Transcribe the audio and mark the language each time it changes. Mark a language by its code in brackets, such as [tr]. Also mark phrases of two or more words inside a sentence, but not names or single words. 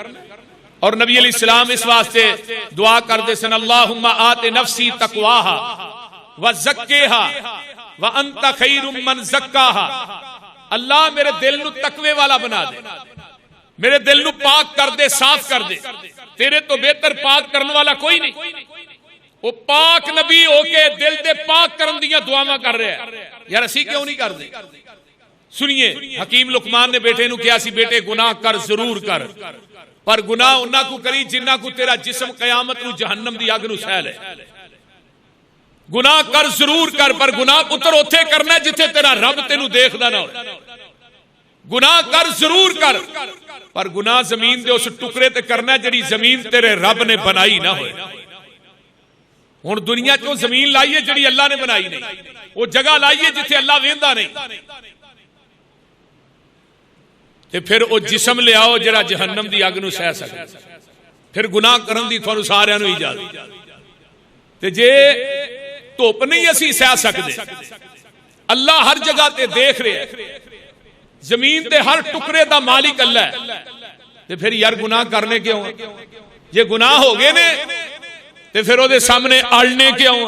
[pa] اور نبی علیہ السلام اس واسطے دعا کردے سن [ar] اللہم آت نفسی تقواہا وزکیہا وانت خیر من زکاہا۔ [pa] اللہ میرے دل نو تقوی والا بنا دے، میرے دل نو پاک کر دے، صاف کر دے، تیرے تو بہتر پاک کرنے والا کوئی نہیں۔ وہ پاک نبی ہو کے دل دے پاک کرن دیاں دعاواں کر رہے ہیں، یار اسی کیوں نہیں کر دے؟ سنیے حکیم لقمان نے بیٹے نو کیا سی، بیٹے گناہ کر ضرور کر، پر گناہ انہاں کو کری جنہاں کو تیرا جسم قیامت نو جہنم دی اگ نو سہل ہے۔ گناہ کر ضرور کر، پر گناہ پتر اوتھے کرنا ہے جتھے تیرا رب تینو دیکھدا نہ ہو۔ گناہ کر ضرور کر، پر گناہ زمین دے اس ٹکڑے تے کرنا ہے جڑی زمین تیرے رب نے بنائی نہ ہوئے۔ ہن دنیا چوں زمین لائیے جڑی اللہ نے بنائی نہیں، وہ جگہ لائیے جتھے اللہ ویندا نہیں، تے پھر وہ جسم لے آؤ جڑا جہنم دی اگ نو سہ سکے، پھر گناہ کرن دی تھانوں سارے نو اجازت۔ تے جے دھوپ نہیں اسی سہ سکتے، اللہ ہر جگہ تے دیکھ رہے ہیں، زمین تے ہر ٹکڑے دا مالک اللہ ہے، تے پھر یار گناہ کرنے کیوں ہیں؟ یہ گناہ ہو گئے نے تے پھر وہ دے سامنے اڑنے کیوں ہیں؟